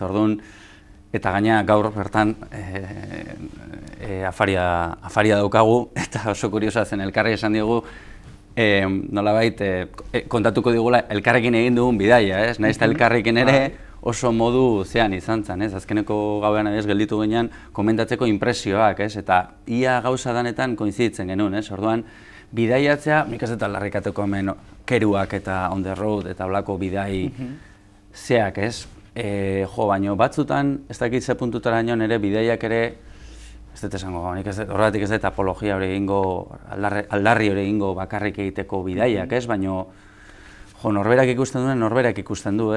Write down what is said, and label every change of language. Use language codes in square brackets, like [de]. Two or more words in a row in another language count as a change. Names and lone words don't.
[eu] Orduan, eta gaina gaur bertan afaria daukagu, eta oso kuriosoa zen elkarri esan diogu, nolabait kontatuko digula elkarrekin egin dugun bidaia, ez? Nahiz eta elkarrekin ere oso modu zean izan zen, ez? Azkeneko gauean gelditu ginean komentatzeko impresioak, ez? Eta ia gauza danetan koinziditzen genuen, ez? Orduan, bidaiatzea, nik ez dut aldarrikatuko hemen keruak eta [en] on the road [eu] eta blako bidai zeak, ez? Baina batzutan, ez dakit ze puntutara nion ere bidaiak ere ez dut esango, horregatik ez dut apologia hori egingo, aldarri hori egingo bakarrik egiteko bidaiak, ez? Baina, norberak ikusten duen, norberak ikusten du, ez?